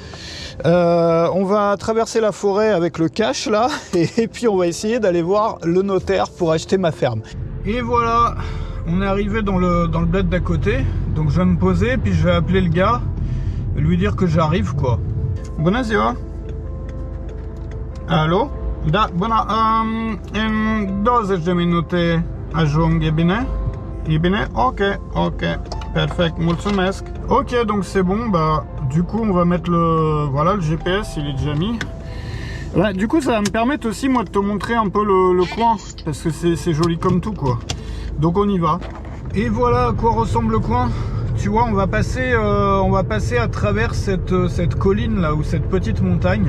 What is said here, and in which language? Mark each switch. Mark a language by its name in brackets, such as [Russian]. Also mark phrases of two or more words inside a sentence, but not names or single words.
[French] On va traverser la forêt avec le cash là, et puis on va essayer d'aller voir le notaire pour acheter ma ferme. Et voilà, on est arrivé dans le bled d'à côté, donc je vais me poser, puis je vais appeler le gars, lui dire que j'arrive quoi. [Romanian] Bună ziua! Alo? Da, bună, în 20 de minute ajung, e bine? E bine? Ok, perfect, mulțumesc. [French] Ok, donc c'est bon, bah du coup on va mettre le GPS, il est déjà mis. Bah, du coup ça va me permettre aussi moi de te montrer un peu le coin, parce que c'est joli comme tout quoi. Donc on y va. Et voilà à quoi ressemble le coin. Tu vois, on va passer à travers cette colline là, ou cette petite montagne.